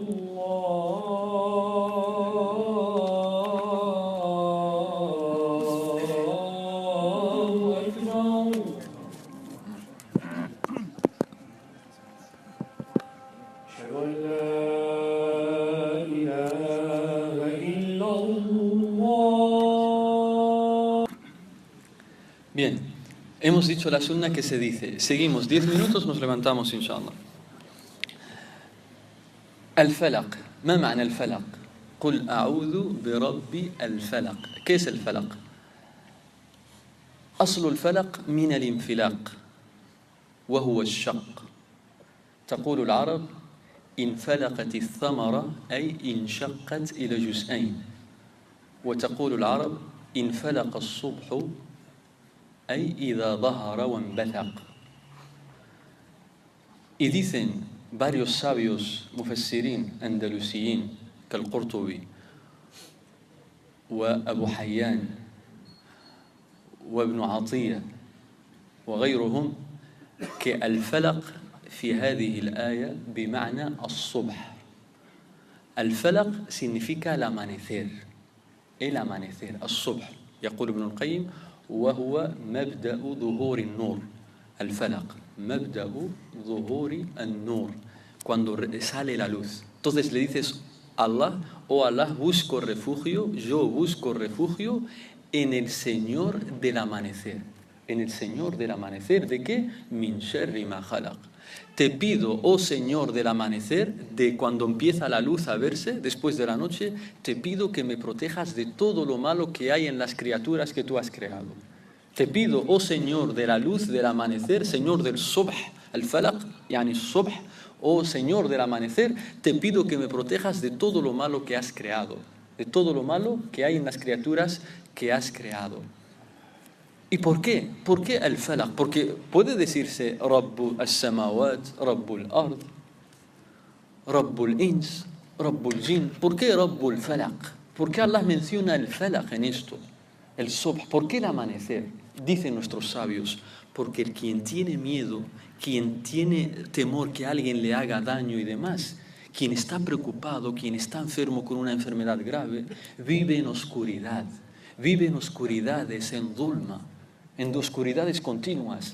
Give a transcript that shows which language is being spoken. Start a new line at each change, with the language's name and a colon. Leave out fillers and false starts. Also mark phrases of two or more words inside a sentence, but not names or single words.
Arabic: الله أكبر أشهد أن لا إله إلا الله.
Spanish: Bien. Hemos dicho la sunna que se dice. Seguimos 10 minutos, nos levantamos, inshallah.
Arabic: الفلق. ما معنى الفلق? قل أعوذ برب الفلق.
Spanish: ¿Qué es el falaq?
Arabic: أصل الفلق من الانفلاق وهو الشق. تقول العرب انفلقت الثمرة أي انشقت إلى جزئين. وتقول العرب انفلق الصبح أي إذا ظهر وانبثق.
Spanish: Y dicen varios sabios
Arabic: مفسرين أندلسيين كالقرطبي وأبو حيان وابن عطية وغيرهم que الفلق في هذه الآية بمعنى الصبح. الفلق
Spanish: significa el amanecer. El amanecer,
Arabic: الصبح. يقول ابن القيم وهو مبدأ ظهور النور. الفلق مبدأ ظهور النور,
Spanish: cuando sale la luz. Entonces le dices Allah, oh Allah, busco refugio, yo busco refugio en el Señor del amanecer. En el Señor del amanecer, ¿de qué?
Arabic: من شر ما خلق.
Spanish: Te pido, oh Señor del amanecer, de cuando empieza la luz a verse, después de la noche, te pido que me protejas de todo lo malo que hay en las criaturas que tú has creado. Te pido, oh Señor de la luz del amanecer, Señor del subh,
Arabic: الفلق، يعني صبح,
Spanish: oh Señor del amanecer, te pido que me protejas de todo lo malo que has creado, de todo lo malo que hay en las criaturas que has creado. ¿Y por qué? ¿Por qué al-falaq? Porque puede decirse
Arabic: رب السماوات، رب الأرض، رب الإنس، رب الجن.
Spanish: ¿Por qué
Arabic: رب الفلق?
Spanish: ¿Por qué Allah menciona el falaq en esto? El subh. ¿Por qué el amanecer? Dicen nuestros sabios, porque quien tiene miedo, quien tiene temor que alguien le haga daño y demás, quien está preocupado, quien está enfermo con una enfermedad grave, vive en oscuridad, vive en oscuridades, en dhulma, en oscuridades continuas.